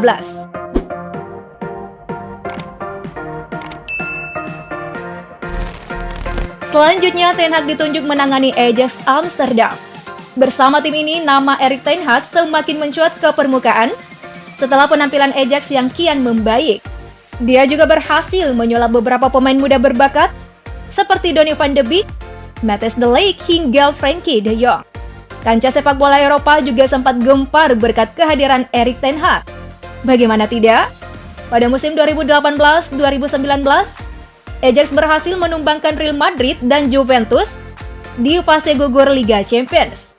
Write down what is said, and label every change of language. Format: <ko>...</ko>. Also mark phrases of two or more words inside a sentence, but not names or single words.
<id>Selanjutnya, Ten Hag ditunjuk menangani Ajax Amsterdam. Bersama tim ini, nama Erik ten Hag semakin mencuat ke permukaan setelah penampilan Ajax yang kian membaik. Dia juga berhasil menyulap beberapa pemain muda berbakat seperti Donny van de Beek, Matthijs de Ligt hingga Frenkie de Jong. Kancah sepak bola Eropa juga sempat gempar berkat kehadiran Erik ten Hag. Bagaimana tidak? Pada musim 2018-2019, Ajax berhasil menumbangkan Real Madrid dan Juventus di fase gugur Liga Champions.</id>